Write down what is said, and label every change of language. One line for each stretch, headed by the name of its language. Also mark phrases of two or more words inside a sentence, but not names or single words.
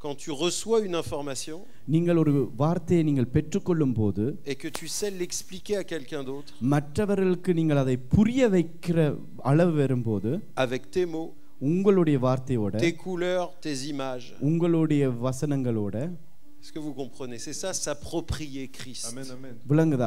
French: quand tu reçois une information
Tamil: நீங்கள் ஒரு வார்த்தையை நீங்கள் பெற்றுக்கொள்ளும் போது
French: et que tu sais l'expliquer à quelqu'un d'autre
Tamil: மற்றவர்களுக்கு நீங்கள் அதை புரிய வைக்கிற அளவு வரும்போது
French: avec tes mots,
Tamil: உங்களுடைய வார்த்தையோட
French: tes couleurs, tes images.
Tamil: உங்களுடைய வசனங்களோட
French: Est-ce que vous comprenez? C'est ça, s'approprier Christ. Amen, amen.
Tamil: விளங்குதா?